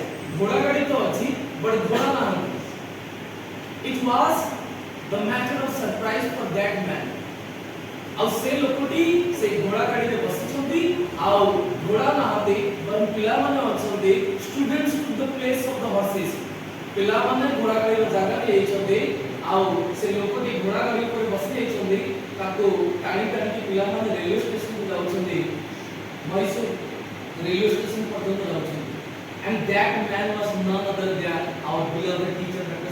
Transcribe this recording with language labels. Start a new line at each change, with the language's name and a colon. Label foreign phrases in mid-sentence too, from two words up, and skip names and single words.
Hindi: घोड़ा गाड़ी तो अच्छी, but घोड़ा ना हो.
English: It was the matter of surprise for that man.
Odia: ଆଉ ସେ ଲୋକଟି ସେ ଘୋଡ଼ା ଗାଡ଼ିରେ ବସିଛନ୍ତି ଆଉ ଘୋଡ଼ା ନାହାନ୍ତି ବରଂ ପିଲାମାନେ ଅଛନ୍ତି
English: students took the place of the horses.
Odia: ପିଲାମାନେ ଘୋଡ଼ା ଗାଡ଼ିର ଜାଗା ନେଇଛନ୍ତି ଆଉ ସେ ଲୋକଟି ଘୋଡ଼ା ଗାଡ଼ି ଉପରେ ବସି ଯାଇଛନ୍ତି ତାକୁ ଟାଣି ଟାଣିକି ପିଲାମାନେ ରେଲୱେ ଷ୍ଟେସନକୁ ଯାଉଛନ୍ତି ମହୀଶୂର ରେଲୱେ ଷ୍ଟେସନ ପର୍ଯ୍ୟନ୍ତ ଯାଉଛନ୍ତି.
English: And that man was none other than our beloved teacher Dr.